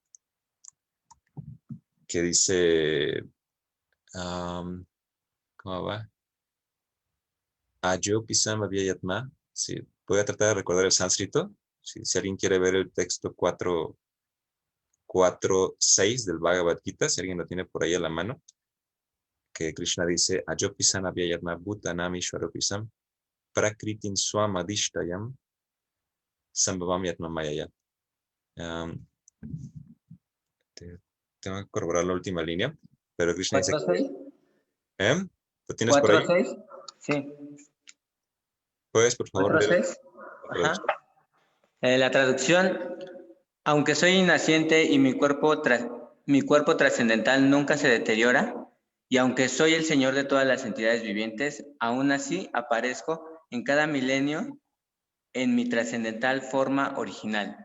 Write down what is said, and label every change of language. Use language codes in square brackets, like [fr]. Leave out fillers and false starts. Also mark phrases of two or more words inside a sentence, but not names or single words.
[es] Que dice, ¿cómo va? [sa] अजोऽपि सन्नव्ययात्मा. [es] Sí, voy a tratar de recordar el sánscrito. Si alguien quiere ver el texto 4.6 del Bhagavad Gita, si alguien lo tiene por ahí a la mano, que Krishna dice, [sa] अजोऽपि सन्नव्ययात्मा भूतानामीश्वरोऽपि सन् प्रकृतिं स्वामधिष्ठाय सम्भवाम्यात्ममायया. [es] Tengo que corroborar la última línea, pero Krishna dice, 4.6. ¿lo tienes por ahí? 4.6. Sí. ¿Puedes, por favor, leer? 4.6. Ajá. La traducción, aunque soy inaciente y mi cuerpo trascendental nunca se deteriora, y aunque soy el Señor de todas las entidades vivientes, aún así aparezco en cada milenio en mi trascendental forma original.